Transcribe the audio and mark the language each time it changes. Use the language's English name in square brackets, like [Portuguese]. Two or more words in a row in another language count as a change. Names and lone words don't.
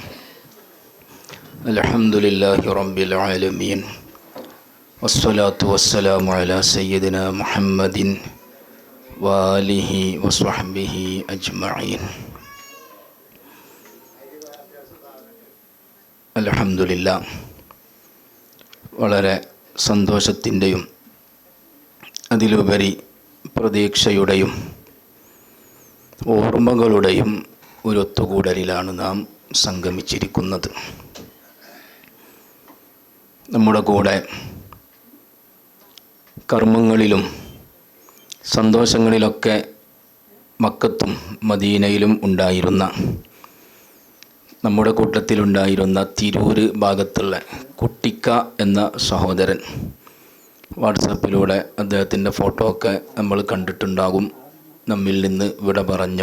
[Arabic] الحمد لله رب العالمين، والصلاة والسلام على سيدنا محمد وآله وصحبه أجمعين. الحمد لله. [Malayalam] വളരെ സന്തോഷത്തിൻ്റെയും അതിലുപരി പ്രതീക്ഷയുടെയും ഓർമ്മകളുടെയും ഒരു ഒത്തുകൂടലിലാണ് നാം സംഗമിച്ചിരിക്കുന്നത്. നമ്മുടെ കൂടെ കർമ്മങ്ങളിലും സന്തോഷങ്ങളിലൊക്കെ മക്കത്തും മദീനയിലും ഉണ്ടായിരുന്ന, നമ്മുടെ കൂട്ടത്തിലുണ്ടായിരുന്ന തിരൂര് ഭാഗത്തുള്ള കുട്ടിക്ക എന്ന സഹോദരൻ, വാട്സാപ്പിലൂടെ അദ്ദേഹത്തിൻ്റെ ഫോട്ടോ ഒക്കെ നമ്മൾ കണ്ടിട്ടുണ്ടാകും, നമ്മിൽ നിന്ന് വിട പറഞ്ഞു.